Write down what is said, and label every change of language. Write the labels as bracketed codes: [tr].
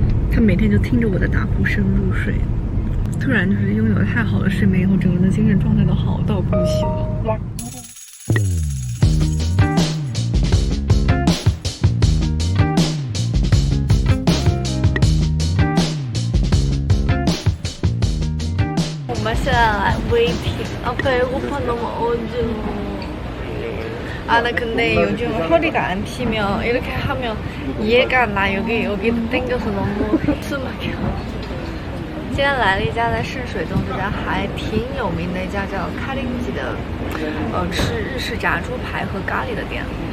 [zh] 他每天就听着我的打呼声入睡，突然就是拥有了太好的睡眠以后，整个人的精神状态都好到不行了。我们现在来 waiting. [ko] 아 배고파 너무 어지러워. 아 나 근데 요즘 허리가 안 피면 이렇게 하면 얘가 나 여기도 당겨서 너무 숨막혀. [zh] 今天来了一家在圣水洞这家还挺有名的一家叫卡林吉的，吃日式炸猪排和咖喱的店。